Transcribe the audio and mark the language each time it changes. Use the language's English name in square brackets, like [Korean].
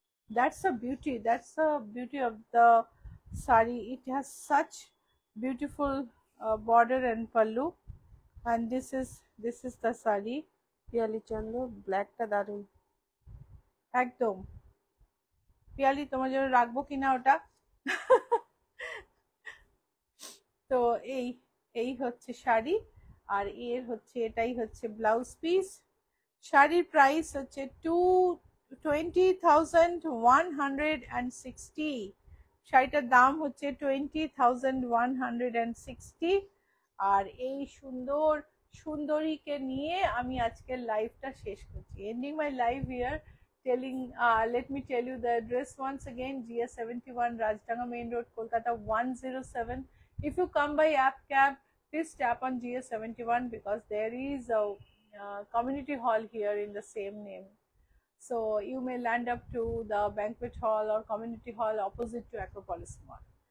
[English] That's the beauty, that's the beauty of the saree. It has such beautiful border and pallu, and this is the saree. [Bangla] Piyali চন্দ্র, ব্ল্যাকটা দারুণ। একদম পিয়ালি, তোমার জন্য রাখবো কিনা ওটা। তো এই এই হচ্ছে শাড়ি, আর এর হচ্ছে এটাই হচ্ছে ব্লাউজ পিস। শাড়ির প্রাইস হচ্ছে 20,160। শাড়িটার দাম হচ্ছে 20,160। আর এই সুন্দর সুন্দরীকে নিয়ে আমি আজকের লাইভটা শেষ করছি। [English] Ending my live here, telling let me tell you the address once again: GS71, Rajdanga Main Road, Kolkata 107. If you come by app cab, please tap on GS71 because there is a community hall here in the same name, so you may land up to the banquet hall or community hall opposite to Acropolis Mall.